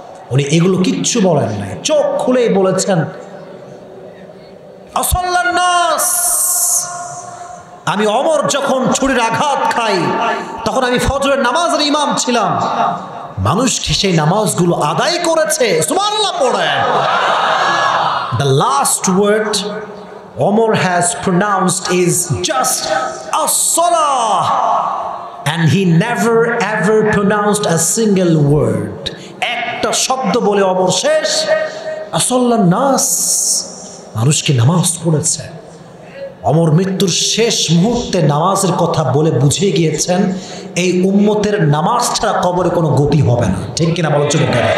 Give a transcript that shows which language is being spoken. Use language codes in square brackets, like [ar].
[bn] উনি এগুলো কিচ্ছু বলেন নাই, চোখ খুলেই বলেছেন [ar] আসাল্লান নাস। [bn] আমি ওমর যখন ছুরির আঘাত খাই তখন আমি ফজরের নামাজের ইমাম ছিলাম, মানুষ সেই নামাজগুলো আদায় করেছে, সুবহানাল্লাহ পড়েন। [en] The last word Omar has pronounced is just as-salah, and he never ever pronounced a single word. [bn] একটা শব্দ বলে ওমর শেষ, [ar] আসাল্লান নাস, [bn] মানুষকে নামাজ পড়েছে। ওমর মৃত্যুর শেষ মুহূর্তে নামাজের কথা বলে বুঝিয়ে গিয়েছেন এই উম্মতের নামাজ ছাড়া কবরে কোনো গতি হবে না। ঠিক কিনা বলো যুবক?